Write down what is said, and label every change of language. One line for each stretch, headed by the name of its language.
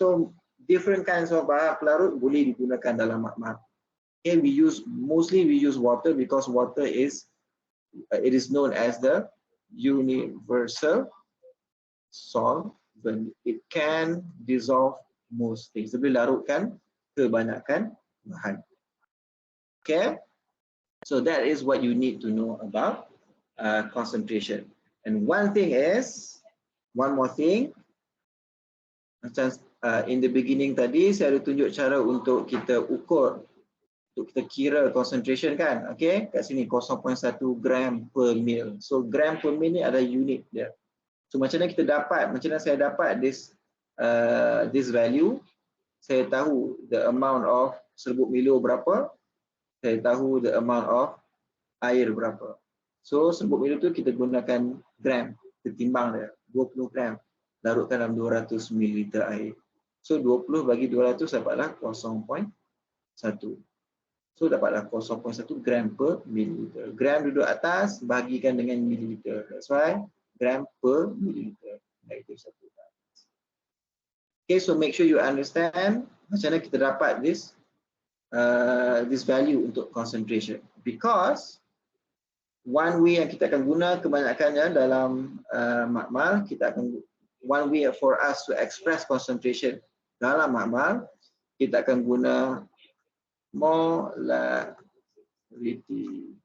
English: So different kinds of
Malay: bahan pelarut boleh digunakan dalam makmal.
English: Okay, mostly we use water because water is it is known as the universal solvent. It can dissolve most things.
Malay: Dia boleh larutkan kebanyakan bahan.
English: Okay, so that is what you need to know about concentration. And one more thing,
Malay: macam
English: in the beginning
Malay: tadi saya ada tunjuk cara untuk kita ukur, untuk kita kira concentration kan. Okay, kat sini 0.1 gram per mil. So gram per mil ni ada unit dia. So macam mana kita dapat, macam mana saya dapat
English: this value?
Malay: Saya tahu
English: the amount of
Malay: serbuk Milo berapa, saya tahu the amount of air berapa. So serbuk Milo tu kita gunakan gram, kita timbang dia 20 gram, larutkan dalam 200 ml air. So 20 bagi 200 dapatlah 0.1. So dapatlah 0.1 gram per mililiter. Gram duduk atas, bagikan dengan mililiter.
English: That's why gram per mililiter. Okay, so make sure you understand
Malay: macam mana kita dapat
English: this value untuk concentration. Because one way
Malay: yang kita akan guna kebanyakannya dalam makmal,
English: one way for us to express concentration
Malay: dalam makmal, kita akan guna molarity.